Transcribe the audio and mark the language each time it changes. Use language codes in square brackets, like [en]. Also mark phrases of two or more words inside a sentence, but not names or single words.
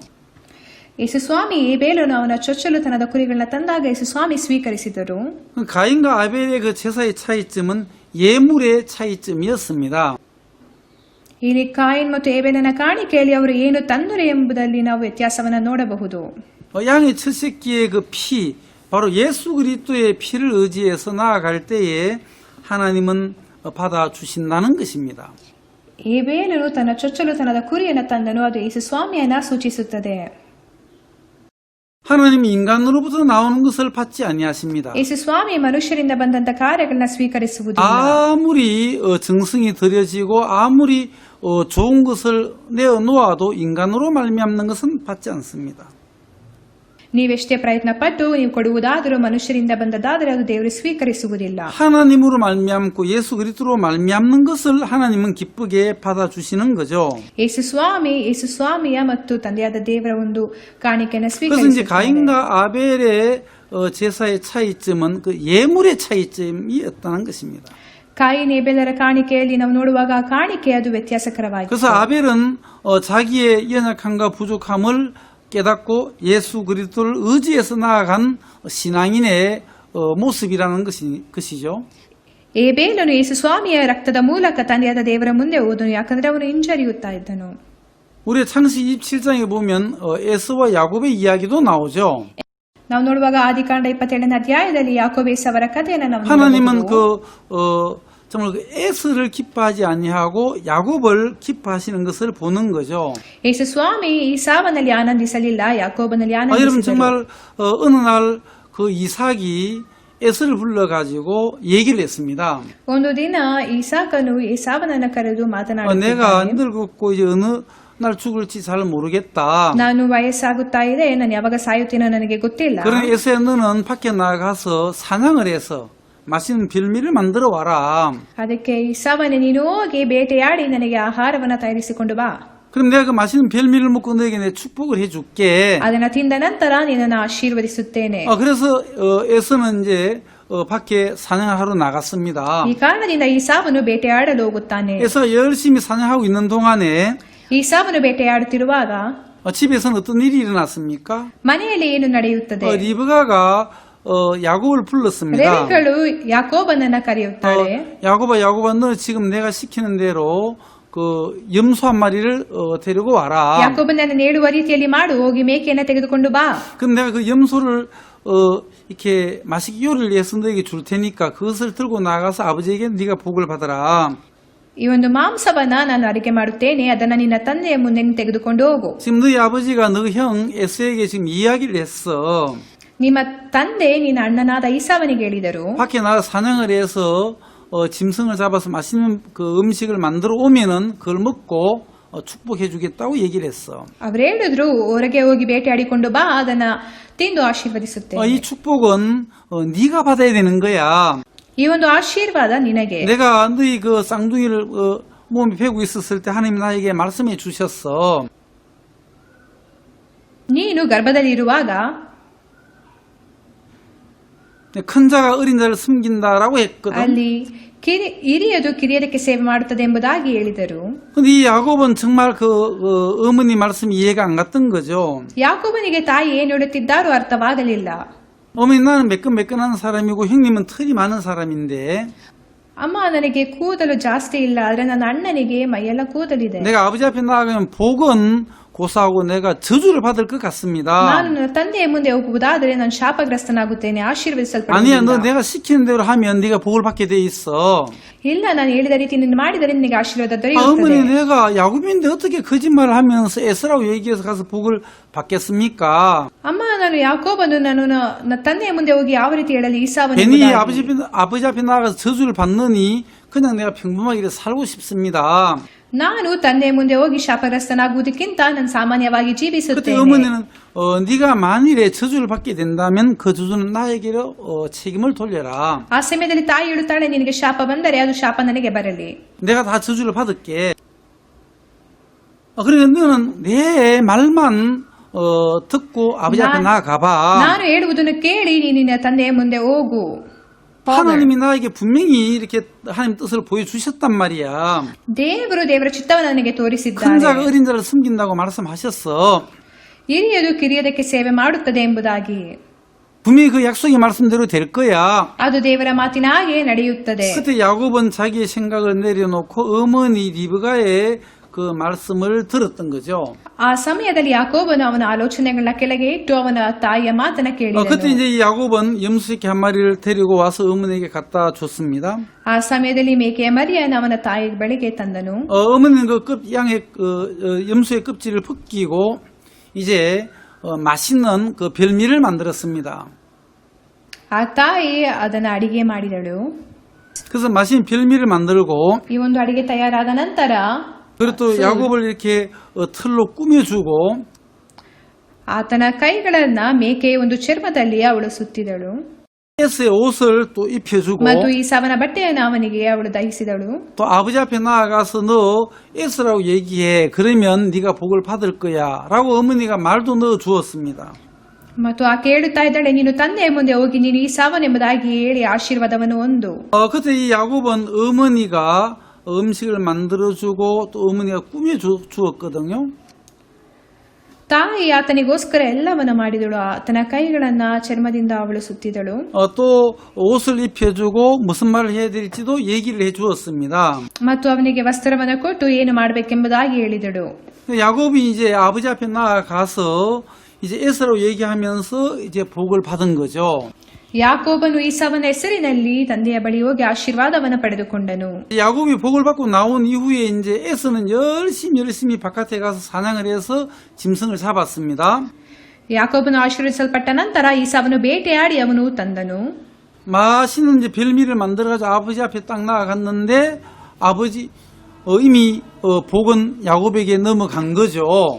[kn] ಯೇಸು ಸ್ವಾಮಿ ಏಬೇಲನು ಅವನ ಚೊಚ್ಚಲುತನದ ಕುರಿಗಳನ್ನ ತಂದಾಗ ಯೇಸು ಸ್ವಾಮಿ ಸ್ವೀಕರಿಸಿದರು. [ko] 가인과 아벨의 그 제사의 차이점은 예물의 차이점이었습니다. [kn] ಇಲ್ಲಿ ಕಾಯಿನ್ ಮತ್ತು ಏಬೇಲನ ಕಾಣಿಕೆಯಲ್ಲಿ ಅವರು ಏನು ತಂದರು ಎಂಬುದರಲ್ಲಿ ನಾವು ವ್ಯತ್ಯಾಸವನ್ನು ನೋಡಬಹುದು. [ko] 양의 첫 새끼의 그 피, 바로 예수 그리스도의 피를 의지해서 나아갈 때에 하나님은 받아주신다는 것입니다. [kn] ಏಬೇಲನು ತನ್ನ ಚೊಚ್ಚಲುತನದ ಕುರಿಯನ್ನು ತಂದನು, ಅದು ಯೇಸು ಸ್ವಾಮಿಯನ್ನ ಸೂಚಿಸುತ್ತದೆ. [ko] 하나님이 인간으로부터 나오는 것을 받지 아니하십니다. [kn] ಯೇಸು ಸ್ವಾಮಿ ಮನುಷ್ಯರಿಂದ ಬಂದಂತ ಕಾರ್ಯಗಳನ್ನ ಸ್ವೀಕರಿಸುವುದಿಲ್ಲ. [ko] 아무리 정성이 들여지고 아무리 좋은 것을 내어놓아도 인간으로 말미암는 것은 받지 않습니다. [kn] ನೀವೆಷ್ಟೇ ಪ್ರಯತ್ನ ಪಟ್ಟು ನೀವು ಕೊಡುವುದಾದರೂ ಮನುಷ್ಯರಿಂದ ಬಂದದಾದರೆ ಅದು ದೇವರು ಸ್ವೀಕರಿಸುವುದಿಲ್ಲ. [ko] 하나님으로 말미암고 예수 그리스도로 말미암는 것을 하나님은 기쁘게 받아주시는 거죠. [kn] ಯೇಸು ಸ್ವಾಮಿಯ ಮತ್ತು ತಂದೆಯಾದ ದೇವರ ಒಂದು ಕಾಣಿಕೆಯನ್ನು [ko] 그래서 이제 [kn] ಸ್ವೀಕರಿಸುತ್ತಾರೆ. [ko] 가인과 아벨의 제사의 차이점은 그 예물의 차이점이었다는 것입니다. [kn] ಕಾಯಿನ್ ಏಬೇಲರ ಕಾಣಿಕೆಯಲ್ಲಿ ನಾವು ನೋಡುವಾಗ ಆ ಕಾಣಿಕೆ ಅದು ವ್ಯತ್ಯಾಸಕರವಾಗಿದೆ. [ko] 그래서 아벨은 자기의 연약함과 부족함을 깨닫고 예수 그리스도를 의지해서 나아간 신앙인의 모습이라는 것이죠. [kn] ಏಬೇಲನು ಯೇಸು ಸ್ವಾಮಿಯ ರಕ್ತದ ಮೂಲಕ ತಂದೆಯಾದ ದೇವರ ಮುಂದೆ ಹೋದನು, ಯಾಕಂದ್ರೆ ಅವನು ಹಿಂಜರಿಯುತ್ತಾ ಇದ್ದನು. [ko] 우리 창세기 27장에 보면 에서와 야곱의 이야기도 나오죠. [kn] ನಾವು ನೋಡುವಾಗ ಆದಿಕಾಂಡ 27ನೇ ಅಧ್ಯಾಯದಲ್ಲಿ ಯಾಕೋಬ ಏಸಾವರ ಕಥೆಯನ್ನು ನಾವು [ko] 하나님은 [kn] ನೋಡಬಹುದು. [ko] 정말 그 에서를 기뻐하지 아니하고 야곱을 기뻐하시는 것을 보는 거죠. [kn] ಯೇಸು ಸ್ವಾಮಿ ಈಸಾವನಲ್ಲಿ ಆನಂದಿಸಲಿಲ್ಲ, ಯಾಕೋಬನಲ್ಲಿ [ko] 여러분 [kn] ಆನಂದಿಸಿದರು. [ko] 정말 어느 날 그 이삭이 에서를 불러가지고 얘기를 했습니다. [kn] ಒಂದು ದಿನ ಈಸಾಕನು ಏಸಾವನನ್ನ ಕರೆದು [ko] 내가 [kn] ಮಾತನಾಡುತ್ತಿದ್ದಾನೆ. [ko] 늙었고 이제 어느 날 죽을지 잘 모르겠다. [kn] ನಾನು ವಯಸ್ಸಾಗುತ್ತಾ ಇದೆ, ನಾನು ಯಾವಾಗ ಸಾಯುತ್ತೀನೋ ನನಗೆ ಗೊತ್ತಿಲ್ಲ. [ko] 그런 에서야 너는 밖에 나가서 사냥을 해서 맛있는 별미를 만들어 와라. [kn] ಅದಕ್ಕೆ ಇಸಾವನೇ ನೀನು ಹೋಗಿ ಬೇಟೆಯಾಡಿ ನನಗೆ ಆಹಾರವನ್ನ ತಯಾರಿಸಿಕೊಂಡು ಬಾ. [ko] 그럼 내가 그 맛있는 별미를 먹고 너에게 내 축복을 해줄게. [kn] ಅದನ್ನ ತಿಂದ ನಂತರ ನಿನ್ನನ್ನು ಆಶೀರ್ವದಿಸುತ್ತೇನೆ. [ko] 그래서 에서는 이제 밖에 사냥을 하러 나갔습니다. [kn] ಈ ಕಾರಣದಿಂದ ಈಸಾವನು ಬೇಟೆಯಾಡಲು ಹೋಗುತ್ತಾನೆ. [ko] 에서 열심히 사냥하고 있는 동안에 [kn] ಈಸಾವನು ಬೇಟೆಯಾಡುತ್ತಿರುವಾಗ [ko] 집에서는 어떤 일이 일어났습니까? [kn] ಮನೆಯಲ್ಲಿ ಏನು ನಡೆಯುತ್ತದೆ? [ko] 리브가가 야곱을 불렀습니다. [kn] ರೆಬೆಕ್ಕಳು ಯಾಕೋಬನನ್ನ ಕರೆಯುತ್ತಾರೆ. [ko] 야곱아, 너 지금 내가 시키는 대로 그 염소 한 마리를 데리고 와라. [kn] ಯಾಕೋಬನನ್ನು ನೇಳುವ ರೀತಿಯಲ್ಲಿ ಮಾಡು, ಹೋಗಿ ಮೇಕೆಯನ್ನು ತೆಗೆದುಕೊಂಡು ಬಾ. [ko] 그럼 내가 그 염소를 이렇게 맛있게 요리를 해서 너에게 줄 테니까 그것을 들고 나가서 아버지에게 네가 복을 받아라. [kn] ಈ ಒಂದು ಮಾಂಸವನ್ನ ನಾನು ಅಡಿಗೆ ಮಾಡುತ್ತೇನೆ, ಅದನ್ನ ನಿನ್ನ ತಂದೆಯ ಮುಂದೆ ನೀನು ತೆಗೆದುಕೊಂಡು ಹೋಗು. [ko] 지금 너희 아버지가 너 형 에서에게 지금 이야기를 했어. [kn] ನಿಮ್ಮ ತಂದೆ ನಿನ್ನ ಅಣ್ಣನಾದ ಈಸಾವನಿಗೆ ಹೇಳಿದರು, [ko] 밖에 나가 사냥을 해서 짐승을 잡아서 맛있는 그 음식을 만들어 오면은 그걸 먹고 축복해 주겠다고 얘기를 했어. [kn] ಅವ್ರು ಹೇಳಿದ್ರು, ಹೊರಗೆ ಹೋಗಿ ಬೇಟೆಯಾಡಿಕೊಂಡು ಬಾ, ಅದನ್ನ ತಿಂದು ಆಶೀರ್ವದಿಸುತ್ತೇನೆ. [ko] 이 축복은 네가 받아야 되는 거야. [kn] ಈ ಒಂದು ಆಶೀರ್ವಾದ ನಿನಗೆ. [ko] 내가 너희 그 쌍둥이를 몸에 베고 있었을 때 하나님 나에게 말씀해 주셨어. [kn] ನೀನು ಗರ್ಭದಲ್ಲಿರುವಾಗ [ko] 큰 자가 어린 자를 숨긴다라고 했거든. [kn] ಅಲ್ಲಿ ಹಿರಿಯದು ಕಿರಿಯರಿಗೆ ಸೇವೆ ಮಾಡುತ್ತದೆ ಎಂಬುದಾಗಿ ಹೇಳಿದರು. [ko] 근데 이 야곱은 정말 그 어머니 말씀이 이해가 안 갔던 거죠. [kn] ಯಾಕೋಬನಿಗೆ ತಾಯಿ ಏನು ಹೇಳುತ್ತಿದ್ದಾರೋ ಅರ್ಥವಾಗಲಿಲ್ಲ. [ko] 어머니 나는 매끈매끈한 사람이고 형님은 털이 많은 사람인데 [kn] ಅಮ್ಮ, ನನಗೆ ಕೂದಲು ಜಾಸ್ತಿ ಇಲ್ಲ, ಆದ್ರೆ ನನ್ನ ಅಣ್ಣನಿಗೆ ಮೈಯೆಲ್ಲ ಕೂದಲಿದೆ. [ko] 내가 아버지 앞에 나가면 복은 고사하고 내가 저주를 받을 것 같습니다. [kn] ನಾನು ನನ್ನ ತಂದೆಯ ಮುಂದೆ ಹೋಗುವುದಾದರೆ ನಾನು ಶಾಪಗ್ರಸ್ತನಾಗುತ್ತೇನೆ, [ko] 아니야, 너 [kn] ಆಶೀರ್ವದಿಸಲ್ಪಡುವುದಿಲ್ಲ. [ko] 내가 시키는 대로 하면 네가 복을 받게 돼 있어. [kn] ಇಲ್ಲ, ನಾನು ಹೇಳಿದ ರೀತಿ ನೀನು ಮಾಡಿದರೆ ನಿನಗೆ ಆಶೀರ್ವಾದ [ko] 어머니 [kn] ದೊರೆಯುತ್ತದೆ. [ko] 내가 야곱인데 어떻게 거짓말을 하면서 에스라고 얘기해서 가서 복을 받겠습니까? [kn] ಅಮ್ಮ, ನಾನು ಯಾಕೋಬನು ನಾನು ನನ್ನ ತಂದೆಯ ಮುಂದೆ ಹೋಗಿ ಯಾವ ರೀತಿ ಹೇಳಲಿ ಈಸಾವನು [ko] 괜히 [kn] ಎಂಬುದಾಗಿ. [ko] 아버지 앞에 나가서 저주를 받느니 그냥 내가 평범하게 살고 싶습니다. [kn] ನಾನು ತಂದೆಯ ಮುಂದೆ ಹೋಗಿ ಶಾಪಗ್ರಸ್ತನಾಗುವುದಕ್ಕಿಂತ ನಾನು ಸಾಮಾನ್ಯವಾಗಿ [ko] 그때 [kn] ಜೀವಿಸುತ್ತೇನೆ. [ko] 어머니는 네가 만일에 저주를 받게 된다면 그 저주는 나에게로 책임을 돌려라. [kn] ಆ ಸಮಯದಲ್ಲಿ ತಾಯಿ ಹೇಳುತ್ತಾಳೆ, ನಿನಗೆ ಶಾಪ ಬಂದರೆ ಅದು ಶಾಪ ನನಗೆ ಬರಲಿ. [ko] 내가 다 저주를 받을게. 그러니까 너는 내 말만 듣고 아버지 앞에 나가봐. [kn] ನಾನು ಹೇಳುವುದನ್ನು ಕೇಳಿ ನೀನು ನಿನ್ನ ತಂದೆಯ ಮುಂದೆ ಹೋಗು. [ko] 하나님이 나에게 분명히 이렇게 하나님 뜻을 보여주셨단 말이야. [kn] ದೇವರು ದೇವರ ಚಿತ್ತವನ್ನು ನನಗೆ [ko] 큰 [kn] ತೋರಿಸಿದ್ದಾರೆ. [ko] 자가 어린 자를 숨긴다고 말씀하셨어. [kn] ಹಿರಿಯದು ಕಿರಿಯದಕ್ಕೆ ಸೇವೆ ಮಾಡುತ್ತದೆ ಎಂಬುದಾಗಿ. [ko] 분명히 그 약속의 말씀대로 될 거야. [kn] ಅದು ದೇವರ ಮಾತಿನ ಹಾಗೆ ನಡೆಯುತ್ತದೆ. [ko] 그때 야곱은 자기의 생각을 내려놓고 어머니 리브가의 그 말씀을 들었던 거죠. [kn] ಆ ಸಮಯದಲ್ಲಿ ಯಾಕೋಬನು ಅವನ ಆಲೋಚನೆಗಳನ್ನ ಕೆಳಗೆ ಇಟ್ಟು ಅವನ ತಾಯಿಯ ಮಾತನ್ನ [ko] 그때 [kn] ಕೇಳಿದನು. [ko] 이제 이 야곱은 염소새끼 한 마리를 데리고 와서 어머니에게 갖다 줬습니다. [kn] ಆ ಸಮಯದಲ್ಲಿ ಮೇಕೆಯ ಮರಿಯನ್ನು ಅವನ ತಾಯಿ ಬಳಿಗೆ ತಂದನು. [ko] 어머니는 양의 염소의 껍질을 벗기고 이제 맛있는 그 별미를 만들었습니다. [kn] ಆ ತಾಯಿ ಅದನ್ನ ಅಡಿಗೆ ಮಾಡಿದಳು. [ko] 그래서 맛있는 별미를 만들고 [kn] ಈ ಒಂದು ಅಡಿಗೆ ತಯಾರಾದ ನಂತರ [ko] 그리고 또 야곱을 이렇게 틀로 꾸며주고 [kn] ಆತನ ಕೈಗಳನ್ನ ಮೇಕೆಯ ಒಂದು ಚರ್ಮದಲ್ಲಿ ಅವಳು ಸುತ್ತಿದಳು. [ko] 에스의 옷을 또 입혀주고 [kn] ಮತ್ತು ಈಸಾವನ ಬಟ್ಟೆಯನ್ನು ಅವನಿಗೆ ಅವಳು ಧರಿಸಿದಳು. [ko] 또 아버지 앞에 나아가서 너 에스라고 얘기해. 그러면 네가 복을 받을 거야 라고 어머니가 말도 넣어 주었습니다. [kn] ಮತ್ತು ಆಕೆ ಹೇಳುತ್ತಾ ಇದ್ದಾಳೆ, ನೀನು ತಂದೆಯ ಮುಂದೆ ಹೋಗಿ ನೀನು ಈಸಾವನೆಂಬುದಾಗಿ ಹೇಳಿ ಆಶೀರ್ವಾದವನ್ನು ಹೊಂದು. [ko] 그때 이 야곱은 어머니가 음식을 만들어주고 또 어머니가 꾸며주었거든요. [kn] ತಾಯಿ ಆತನಿಗೋಸ್ಕರ ಎಲ್ಲವನ್ನ ಮಾಡಿದಳು. ಆತನ ಕೈಗಳನ್ನ ಚರ್ಮದಿಂದ ಅವಳು ಸುತ್ತಿದಳು. [ko] 또 옷을 입혀주고 무슨 말을 해야 될지도 얘기를 해주었습니다. [kn] ಮತ್ತು ಅವನಿಗೆ ವಸ್ತ್ರವನ್ನು ಕೊಟ್ಟು ಏನು ಮಾಡಬೇಕೆಂಬುದಾಗಿ ಹೇಳಿದಳು. [ko] 야곱이 이제 아버지 앞에 나아가서 이제 에스라고 얘기하면서 이제 복을 받은 거죠. [kn] ಯಾಕೋಬನು ಈಸಾವನ ಹೆಸರಿನಲ್ಲಿ ತಂದೆಯ ಬಳಿ ಹೋಗಿ ಆಶೀರ್ವಾದವನ್ನು ಪಡೆದುಕೊಂಡನು. [ko] 야곱이 복을 받고 나온 이후에 이제 에스는 열심히 바깥에 가서 사냥을 해서 짐승을 잡았습니다. [kn] ಯಾಕೋಬನು ಆಶೀರ್ವದಿಸಲ್ಪಟ್ಟ ನಂತರ ಈಸಾವನು ಬೇಟೆಯಾಡಿ ಅವನು ತಂದನು. [ko] 맛있는 이제 별미를 만들어가지고 아버지 앞에 딱 나아갔는데 아버지 이미 복은 야곱에게 넘어간 거죠.